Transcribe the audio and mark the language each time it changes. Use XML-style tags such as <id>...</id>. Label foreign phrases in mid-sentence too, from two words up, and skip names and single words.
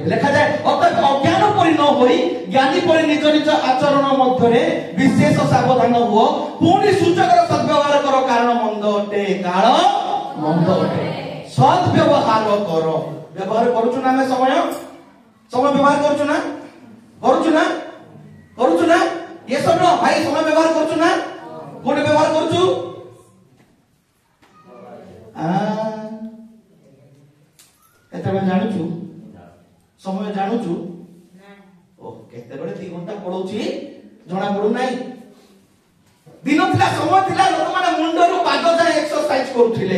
<or>ଲେଖାଯାଏ ଅତଏବ ଅଜ୍ଞାନ ପରି ନ ହୋଇ ଜ୍ଞାନୀ ପରି ନିଜ ନିଜ ଆଚରଣ ମଧ୍ୟରେ ବିଶେଷ ସାବଧାନ ହୁଅ। ପୁଣି ସୁଯୋଗର ସଦ୍ବ୍ୟବହାର କର, କାରଣ ମନ୍ଦ ଅଟେ, କାଳ ମନ୍ଦ ଅଟେ। ସଦ୍ବ୍ୟବହାର କର। ବ୍ୟବହାର କରୁଛୁ ନା? ଆମେ ସମୟ ବ୍ୟବହାର କରୁଛୁ ନା? କରୁଛୁ ନା? କରୁଛୁ ନା?</or> <hi>ये सब नो भाई समय व्यवहार</hi> <or>କରୁଛୁ ନା? କୋଉଠି ବ୍ୟବହାର କରୁଛୁ? କେତେବେଳେ ଜାଣୁଛୁ? ସମୟ ଜାଣୁଛୁ? ଓ କେତେବେଳେ 2 ଘଣ୍ଟା ପଳଉଛି ଜଣା ପଡୁନାହିଁ। ଦିନ ଥିଲା, ସମୟ ଥିଲା, ଲୋକମାନେ ମୁଣ୍ଡରୁ ପାଦ ଯାଏ ଏକ୍ସରସାଇଜ କରୁଥିଲେ।</or>